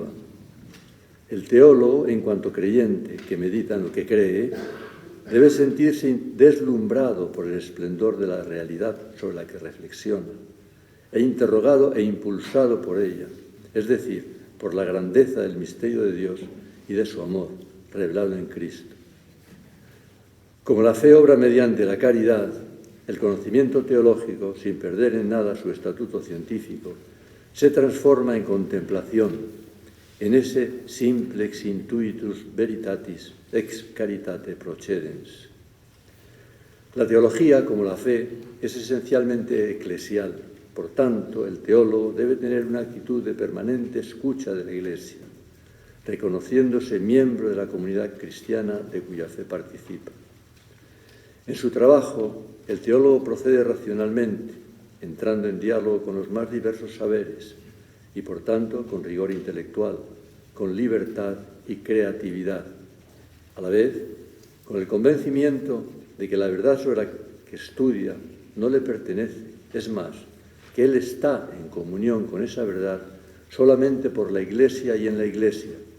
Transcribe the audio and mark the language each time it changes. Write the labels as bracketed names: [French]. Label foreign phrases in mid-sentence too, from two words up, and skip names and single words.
[Spanish] El teólogo, en cuanto creyente que medita en lo que cree, debe sentirse deslumbrado por el esplendor de la realidad sobre la que reflexiona, e interrogado e impulsado por ella, es decir, por la grandeza del misterio de Dios y de su amor, revelado en Cristo. Como la fe obra mediante la caridad, el conocimiento teológico, sin perder en nada su estatuto científico, se transforma en contemplación, en ese [Latin] simplex intuitus veritatis ex caritate procedens. [Spanish] La teología, como la fe, es esencialmente eclesial. Por tanto, el teólogo debe tener una actitud de permanente escucha de la Iglesia, reconociéndose miembro de la comunidad cristiana de cuya fe participa. En su trabajo, el teólogo procede racionalmente, entrando en diálogo con los más diversos saberes y, por tanto, con rigor intelectual, con libertad y creatividad, a la vez con el convencimiento de que la verdad sobre la que estudia no le pertenece, es más, que él está en comunión con esa verdad solamente por la Iglesia y en la Iglesia.